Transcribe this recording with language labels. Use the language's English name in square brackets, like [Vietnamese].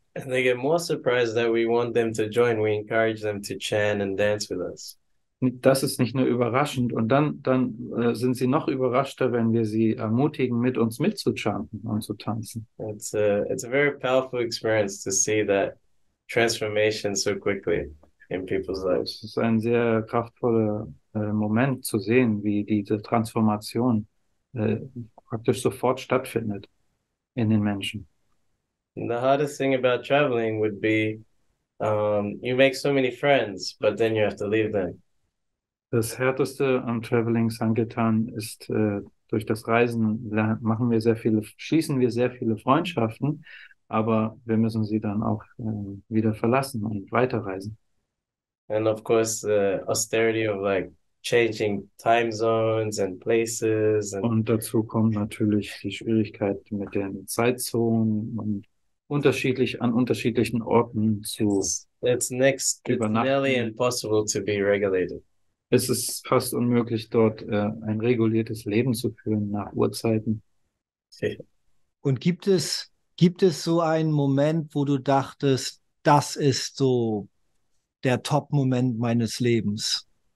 [English] And they get more surprised that we want them to join. We encourage them to chant and dance with us. [German] das ist nicht nur überraschend. Und dann sind sie noch überraschter, wenn wir sie ermutigen, mit uns mitzuchanten und zu tanzen. [English] It's a very powerful experience to see that transformation so quickly in people's lives. [German] Es ist ein sehr kraftvoller Moment zu sehen, wie diese Transformation praktisch sofort stattfindet in den Menschen. [English] And the hardest thing about traveling would be you make so many friends, but then you have to leave them. [German] Das Härteste am Traveling Sankirtan ist, durch das Reisen schließen wir sehr viele Freundschaften, aber wir müssen sie dann auch wieder verlassen und weiterreisen. [English] And of course, the austerity of like changing time zones and places. [German] Und dazu kommt natürlich die Schwierigkeit mit den Zeitzonen und an unterschiedlichen Orten zu [English] it's [German] übernachten. [English] nearly impossible to be regulated. [German] Es ist fast unmöglich, dort ein reguliertes Leben zu führen nach Uhrzeiten. Und gibt es so einen Moment, wo du dachtest, das ist so der Top-Moment meines Lebens?